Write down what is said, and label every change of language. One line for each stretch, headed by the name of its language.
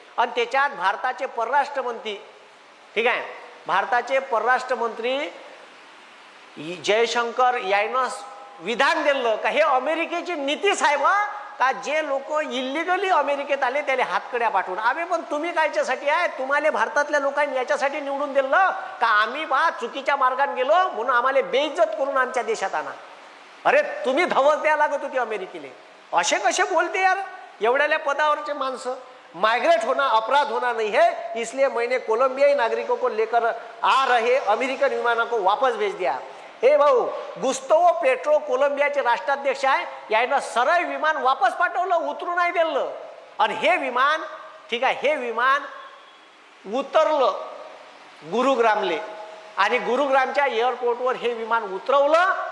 Marathi: आणि त्याच्यात भारताचे परराष्ट्रमंत्री, ठीक आहे, भारताचे परराष्ट्रमंत्री जयशंकर यानं विधान दिलं का हे अमेरिकेची नीती साहेब का जे लोक इलिगली अमेरिकेत आले त्याला हातकड्या पाठवून. आम्ही पण तुम्ही कायच्यासाठी आहे? तुम्हाला भारतातल्या लोकांनी याच्यासाठी निवडून दिलं का आम्ही बा चुकीच्या मार्गाने गेलो म्हणून आम्हाला बेइज्जत करून आमच्या देशात आणा? अरे तुम्ही धवस द्या लागत होती अमेरिकेला. असे कसे बोलते यार एवढ्याल्या पदावरचे माणसं?
Hindi: माइग्रेट होना अपराध होना नहीं है, इसलिए मैंने कोलंबियाई नागरिकों को लेकर आ रहे अमेरिकन विमानों को वापस भेज दिया.
Marathi: हे भाऊ, गुस्तावो पेट्रो कोलंबियाचे राष्ट्राध्यक्ष आहे, यानं सरळ विमान वापस पाठवलं, उतरू नाही दिलं. आणि हे विमान, ठीक आहे, हे विमान उतरलं गुरुग्रामले आणि गुरुग्रामच्या एअरपोर्टवर हे विमान उतरवलं.